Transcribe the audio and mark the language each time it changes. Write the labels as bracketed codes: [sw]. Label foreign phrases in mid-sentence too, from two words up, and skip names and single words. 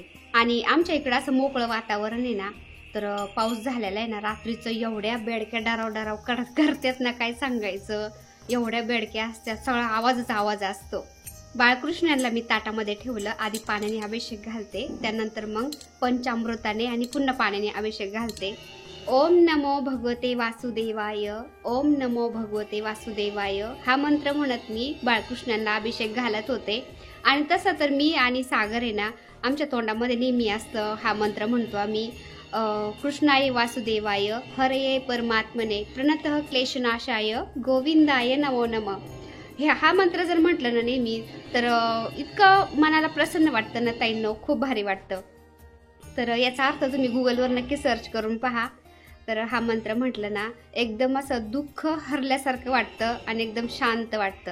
[mr] आणि आमच्या इकडं असं मोकळं वातावरण आहे ना, तर पाऊस झालेला आहे ना, रात्रीचं एवढ्या बेडक्या डराव करतात ना, काय सांगायचं, एवढ्या बेडक्या असतात, सगळा आवाजच आवाज असतो. बाळकृष्णाला मी ताटामध्ये ठेवलं, आधी पाण्याने अभिषेक घालते, त्यानंतर मग पंचामृताने आणि पुन्हा पाण्याने अभिषेक घालते. [sa] ओम नमो भगवते वासुदेवाय, ओम नमो भगवते वासुदेवाय [mr] हा मंत्र म्हणत मी बाळकृष्णाला अभिषेक घालत होते. आणि तसं तर मी आणि सागर आहे ना, आमच्या तोंडामध्ये नेहमी असतं हा मंत्र म्हणतो आम्ही, [sa] कृष्णाय वासुदेवाय हरये परमात्मने प्रणतः क्लेशनाशाय गोविंदाय नमो नमः. [mr] हा मंत्र जर म्हटलं ना नेहमी, तर इतकं मनाला प्रसन्न वाटतं ना ताईंनो, खूप भारी वाटतं. तर याचा अर्थ तुम्ही गुगलवर नक्की सर्च करून पहा. तर हा मंत्र म्हटलं ना, एकदम असं दुःख हरल्यासारखं वाटतं आणि एकदम शांत वाटतं.